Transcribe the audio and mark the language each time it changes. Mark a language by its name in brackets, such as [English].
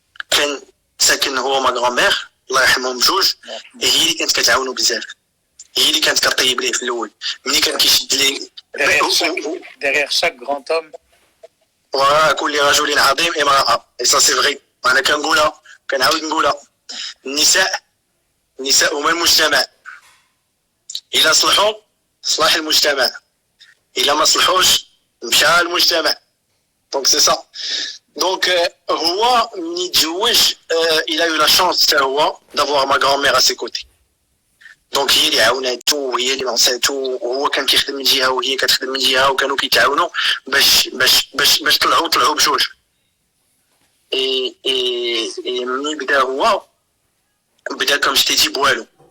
[Arabic] كان ساكن هو ما غرامير الله يرحمهم بجوج. هي اللي كانت كتعاونو بزاف. هي اللي كانت كطيب ليه في الاول ملي كان كيشد ليه [English] derrière chaque grand homme [Arabic] وراء كل رجل عظيم امرأة. [French] اي سا سي فري. [Arabic] انا كنقولها كنعاود نقولها. النساء هما المجتمع. إلا صلحوا صلاح المجتمع، إلا ما صلحوش مشى المجتمع. دونك سي سا. دونك هو ملي يتزوج [French] il a eu la chance [Arabic] حتى هو [French] d'avoir ma grand-mère à ses côtés. [Arabic] دونك هي اللي عاوناتو وهي اللي نصاتو وهو كان كيخدم من جهة وهي كتخدم من جهة وكانوا كيتعاونوا باش طلعوا بجوج. اي ملي بدا هو بدا كم جتيتي بوالو.